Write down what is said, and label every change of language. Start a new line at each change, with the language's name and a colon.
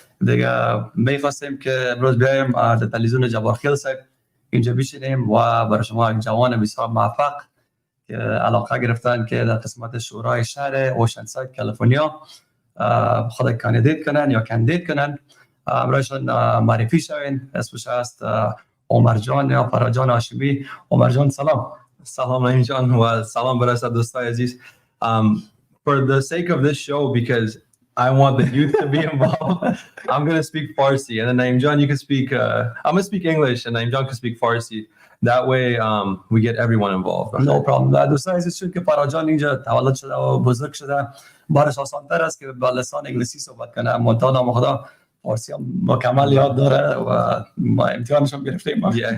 Persian: دیگه می‌خواستیم که امروز بیایم در تلویزیون جبارخیل صاحب اینجا بشینیم و برای شما یک جوان بسیار موفق که علاقه گرفتن که در قسمت شورای شهر اوشنساید کالیفرنیا خود کاندید کنن برایشان معرفی شوین. اسمش هست عمر جان یا فراجان هاشمی. عمر جان سلام. سلام نعیم جان و سلام برای دوستای عزیز.
English: For the sake of this show, because I want the youth to be involved, I'm going to speak Farsi, and then Naeem John, you can speak, I'm going to speak English, and Naeem John can speak Farsi. That way, we get everyone involved. No problem.
Persian: دوستان عزیز، چون که فراجان اینجا تولد شده و بزرگ شده، برایش آسان‌تر است که با لسان انگلیسی صحبت کنه. منتها نام خدا فارسی هم مکمل یاد داره و ما امتحانش هم گرفتیم.